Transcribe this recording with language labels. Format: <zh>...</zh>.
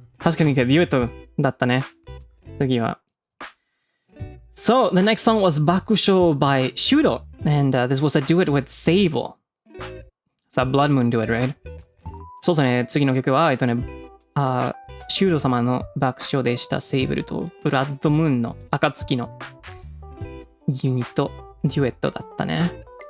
<ja>確かにデュエットだったね。次は。</ja> <en>So, the next song was Bakusho by Shudo, and this was a duet with Sable. It's a Blood Moon duet, right?</en> <ja>そうですね、次の曲は、シュード様の爆笑でしたセイブルとブラッドムーンの暁のユニットデュエットだったね。</ja>